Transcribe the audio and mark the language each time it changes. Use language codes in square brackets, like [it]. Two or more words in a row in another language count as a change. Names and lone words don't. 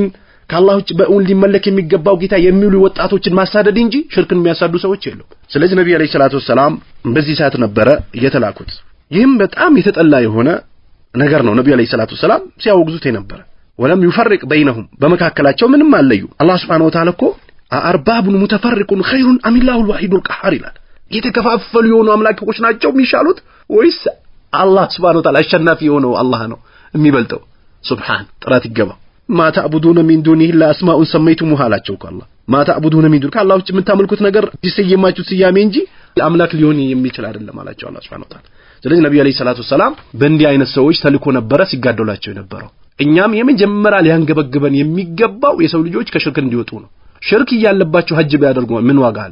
[am] ከአላህ ውጭ በእውን ሊመለክ የሚገባው ጌታ የሚሉ ወጣቶችን ማሳደድ እንጂ ሽርክን የሚያሳዱ ሰዎች የሉም ስለዚህ ነብዩ [ar] عليه الصلاة والسلام [am] በዚህ ሰዓት ነበረ የተላኩት ይህም በጣም የተጠላ የሆነ ነገር ነው ነብዩ [ar] عليه الصلاة والسلام [am] ሲያወግዙት የነበረ [ar] ولم يفرق [am] በይነሁም በመካከላቸው ምንም አለዩ አላህ [ar] سبحانه وتعالى [am] እኮ [ar] أأرباب متفرقون خير أم الله الواحد القهار [am] ይላል የተከፋፈሉ የሆኑ አምላኮች ናቸው የሚሻሉት ወይስ አላህ [ar] سبحانه وتعالى [am] አሸናፊ የሆነው አላህ ነው የሚበልጠው ሱብሃን ጥራት ይገባ [ar] ما تعبدون من دونه الا اسماء سميتموها [am] አላቸው አላህ [ar] ما تعبدون من دونه [am] ከአላህ ውጭ የምታመልኩት ነገር ሲሰየማችሁ ሲያሜ እንጂ አምላክ ሊሆን የሚችል አይደለም አላቸው አላህ [ar] سبحانه وتعالى [am] ስለዚህ ነብዩ [ar] عليه الصلاة والسلام [am] በእንዲህ አይነት ሰዎች ተልኮ ነበረ ሲጋደላቸው የነበረው እኛም የመጀመሪያ ሊያንገበግበን የሚገባው የሰው ልጆች ከሽርክ እንዲወጡ ነው ሽርክ ያለባቸው ሐጅ ቢያደርጉ ምን ዋጋ አለው